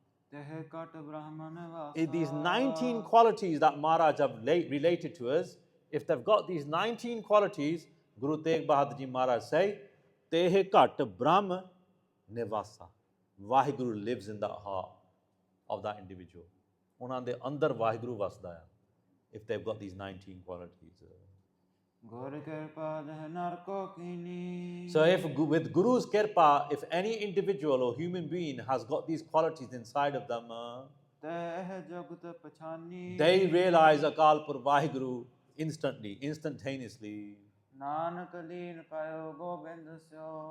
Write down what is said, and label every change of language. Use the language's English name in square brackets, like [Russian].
[Punjabi] ਤਹਿ ਕਟ ਬ੍ਰਹਮਨ ਵਾਸਾ [English] these 19 qualities that Maharaj have related to us if they've got these 19 qualities Guru Tegh Bahadur Ji Maharaj say [Punjabi] ਤਹਿ ਘਟ ਬ੍ਰਹਮ Nivasa. [English] Vaheguru lives in the heart of that individual. [Punjabi] ਉਹਨਾਂ ਦੇ ਅੰਦਰ ਵਾਹਿਗੁਰੂ ਵਸਦਾ ਆ [English] if they've got these 19 qualities. [Punjabi] ਗੁਰ ਕਿਰਪਾ ਜਹ ਨਰ ਕੋ ਕੀਨੀ [English] So if with Guru's kirpa, if any individual or human being has got these qualities inside of them, [Punjabi] ਤਹਿ ਜਗਤ ਪਛਾਨੀ [English] they realize Akal Purkh Vaheguru instantaneously. [Punjabi] Nanak ਲੀਨ ਪਾਇਓ ਗੋਬਿੰਦ ਸਿਓ